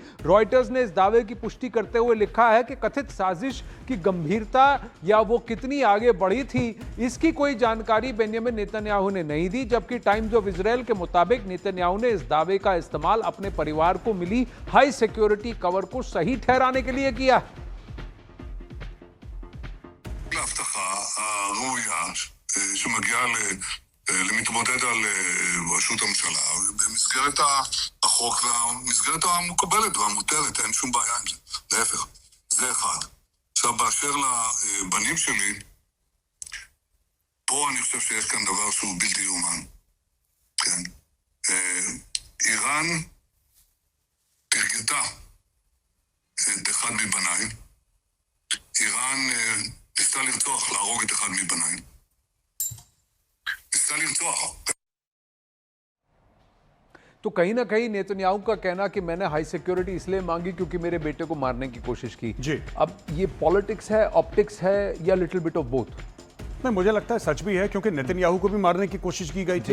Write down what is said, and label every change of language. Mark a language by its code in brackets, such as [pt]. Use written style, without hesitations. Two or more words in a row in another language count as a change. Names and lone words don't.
[hi] रॉयटर्स ने इस दावे की पुष्टि करते हुए लिखा है कि कथित साजिश की गंभीरता या वो कितनी आगे बढ़ी थी, इसकी कोई जानकारी बेंजामिन नेतन्याहू ने नहीं दी, जबकि टाइम्स ऑफ इजराइल के मुताबिक नेतन्याहू ने इस दावे का इस्तेमाल अपने परिवार को मिली [en] high security cover [hi] को सही ठहराने के लिए किया। [he] למתמודד על ראשות הממשלה במסגרת החוק והמסגרת המקובלת והמותרת, אין שום בעיה עם זה, להפך, זה אחד. עכשיו, באשר לבנים שלי, פה אני חושב שיש כאן דבר שהוא בלתי יאומן. כן. איראן תרגתה את אחד מבניי. איראן ניסתה לרצוח, להרוג את אחד מבניי. [hi] तो कहीं ना कहीं नेतन्याहू का कहना कि मैंने [en] high security [hi] इसलिए मांगी क्योंकि मेरे बेटे को मारने की कोशिश की जी। अब ये पॉलिटिक्स है, ऑप्टिक्स है, या [en] little bit of both? [hi] नहीं, मुझे लगता है सच भी है, क्योंकि नेतन्याहू को भी मारने की कोशिश की गई थी।